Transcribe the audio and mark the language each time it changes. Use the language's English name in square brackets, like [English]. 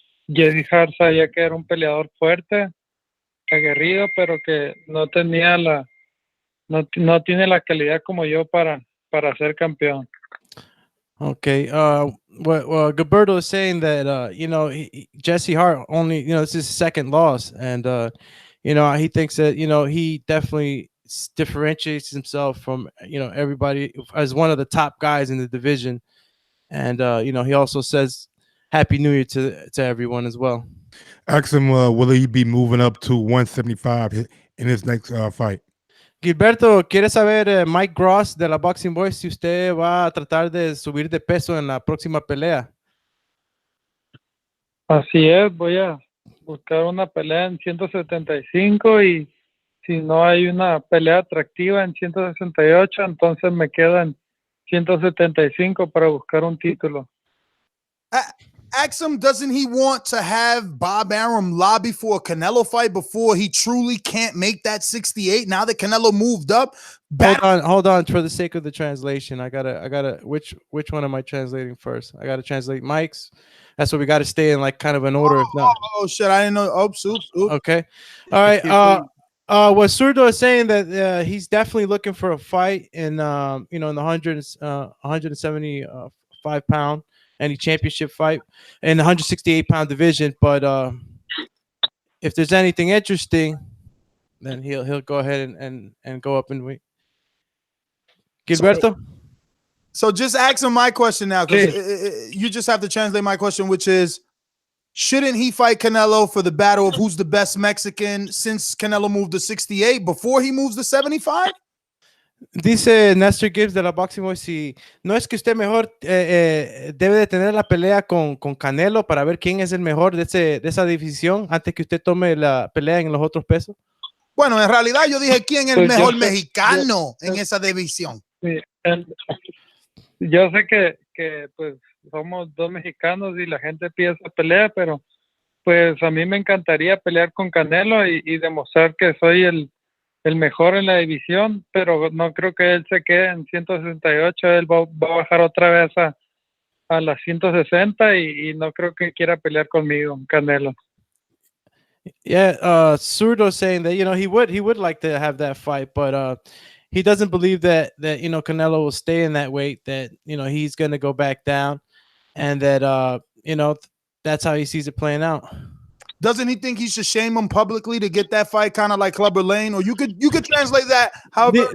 [Spanish] Y Jay Hart sabía que era un peleador fuerte, aguerrido, pero que no tenía no tiene la calidad como yo para ser campeón. [English] Okay. Well, Gilberto is saying that Jesse Hart only, this is his second loss, and he thinks that he definitely differentiates himself from everybody as one of the top guys in the division, and he also says Happy New Year to everyone as well. Ask him, will he be moving up to 175 in his next fight? [Spanish] Gilberto, quiere saber Mike Gross de la Boxing Voice si usted va a tratar de subir de peso en la próxima pelea. Así es, voy a buscar una pelea en 175 y si no hay una pelea atractiva en 168, entonces me quedo en 175 para buscar un título. [English] Ask him, doesn't he want to have Bob Arum lobby for a Canelo fight before he truly can't make that 68? Now that Canelo moved up, Hold on. For the sake of the translation, I gotta. Which one am I translating first? I gotta translate Mike's. That's what we gotta stay in like kind of an order. If not, oh shit, I didn't know. Oops. Okay. All right. What Zurdo is saying that he's definitely looking for a fight in in the 175 pound any championship fight in the 168 pound division. But if there's anything interesting, then he'll go ahead and go up and wait. Gilberto. So just ask him my question now, because you just have to translate my question, which is, shouldn't he fight Canelo for the battle of who's the best Mexican since Canelo moved to 68 before he moves to 75? [Spanish] Dice Nestor Gibbs de la Boxing Voice, si no es que usted mejor debe de tener la pelea con Canelo para ver quién es el mejor de esa división antes que usted tome la pelea en los otros pesos. Bueno, en realidad yo dije quién es el Pues mejor mexicano en esa división. Sí, yo sé que pues somos dos mexicanos y la gente pide esa pelea, pero pues a mí me encantaría pelear con Canelo y demostrar que soy el mejor en la división, pero no creo que él se quede en 168, él va a bajar otra vez a las 160 y no creo que quiera pelear conmigo, Canelo. [English] Yeah, Zurdo saying that he would like to have that fight, but he doesn't believe that Canelo will stay in that weight, that he's going to go back down, and that that's how he sees it playing out. Doesn't he think he should shame him publicly to get that fight, kind of like Clubber Lane? Or you could translate that however.